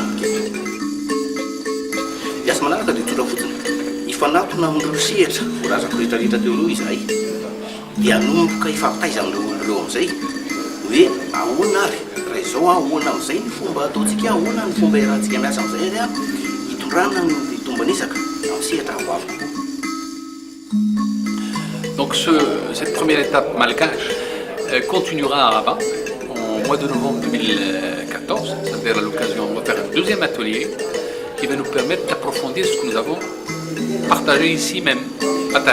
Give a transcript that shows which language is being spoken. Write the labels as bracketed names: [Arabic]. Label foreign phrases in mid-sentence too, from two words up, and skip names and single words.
[Malagasy] Iasa manaraka dia tora fotsiny ifanatona amin'ireo sehatra voarazako rehetrarehetra teo aloha izahay dia anomboka ifampitaiza amin'ireo amin'izay hoe ahoana ary raha izao ahoana amin'izay ny fomba ataontsika ahoana ny fomba iarahantsika miasa amin'izay ary hitondrana ny tombanisaka amin'ny sehatra avoavo. [French] Donc cette première étape malgache continuera à Rabat en mois de novembre 2014. C'est-à-dire à l'occasion de faire un deuxième atelier qui va nous permettre d'approfondir ce que nous avons partagé ici même à Tana.